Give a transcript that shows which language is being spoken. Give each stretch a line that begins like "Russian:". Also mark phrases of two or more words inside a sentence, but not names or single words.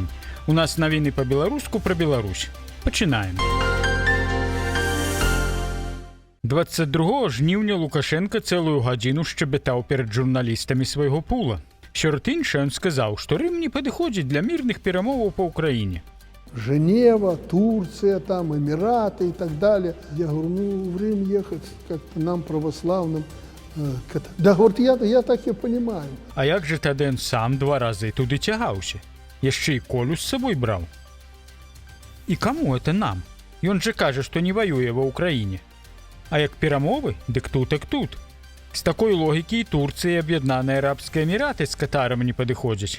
Belarusian: У нас навіны па-беларуску пра Беларусь. Пачынаем. 22 жніўня Лукашенко цэлую гадзіну шчабятаў перад журналістамі свайго пула. Сярод іншае ён сказаў, што Рым не падыходзіць для мірных перамоваў па ўкраіне.
Russian: Женева, Турция, там, Эмираты и так далее. Я говорю, ну, в Рим ехать как-то нам, православным. Да, говорит, я так и понимаю.
Belarusian: А як же тады ён сам 2 разы туды цягаўся? Яшчэ і Колю з сабой браў. І каму
Russian: это нам?
Belarusian: Ён же кажа, што не ваюе ва ўкраіне. А як перамовы, дык тут, так тут. З такой логікі і Турцыя і Аб'яднаныя Арабскія Эміраты з Катарам не падыходзяць.